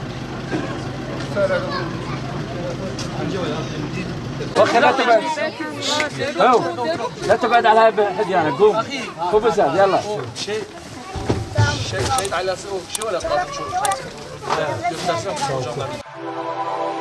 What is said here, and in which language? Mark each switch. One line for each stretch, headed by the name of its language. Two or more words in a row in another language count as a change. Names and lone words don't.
Arabic: لا تبعد لا تبعد على هاي الحديانه قوم قوم بس يلا
Turkish: Şehit ailesi o kişi var ya, kadın çocuk. Göstersen hocamlar.